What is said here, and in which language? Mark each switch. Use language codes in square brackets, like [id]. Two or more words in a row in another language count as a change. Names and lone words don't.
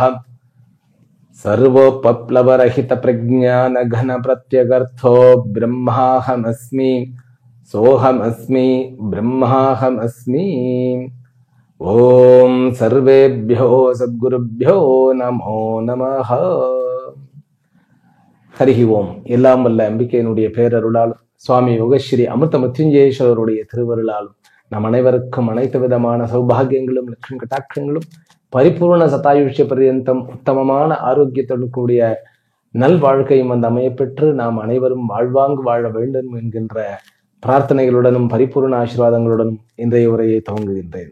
[sa] सर्वोपप्लवरहित प्रज्ञान घन प्रत्यगर्थो ब्रह्माहमस्मि सोहमस्मि ब्रह्माहमस्मि। ओम सर्वेभ्यो सद्गुरुभ्यो नमो नमः। हरि ओम। [ta] எல்லாம் வல்ல அம்பிகையினுடைய பேரருளால் சுவாமி யோகஸ்ரீ அமிர்த மிருத்யுஞ்சயேஸ்வரருடைய திருவருளாலும் நம் அனைவருக்கும் அனைத்து விதமான சௌபாகியங்களும் லட்சுமி கட்டாட்சங்களும் பரிபூர்ண சதாயுஷ்ய பர்யந்தம் உத்தமமான ஆரோக்கியத்துடன் கூடிய நல் வாழ்க்கையும் அந்த அமையப்பெற்று நாம் அனைவரும் வாழ்வாங்கு வாழ வேண்டும் என்கின்ற பிரார்த்தனைகளுடனும் பரிபூர்ண ஆசீர்வாதங்களுடனும் இன்றைய உரையை துவங்குகின்றேன்.